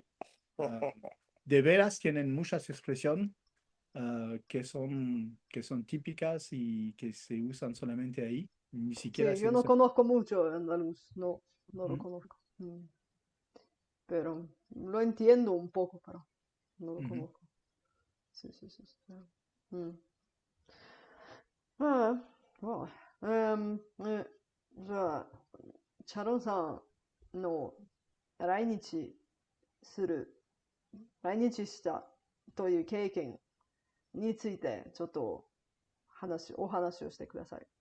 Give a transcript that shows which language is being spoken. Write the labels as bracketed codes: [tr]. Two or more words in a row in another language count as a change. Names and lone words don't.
[es] Ah, de veras tienen muchas expresiones que son típicas y que se usan solamente ahí, ni siquiera sí, se yo no usan. conozco mucho andaluz, no, no lo Ujú, conozco. Pero lo entiendo un poco, pero no lo ujú. conozco. Sí, sí, sí, sí, claro. [ja] Mm. ああ、そう。じゃあ、チャロンさんの来日する、来日したという経験について、ちょっとお話をしてください。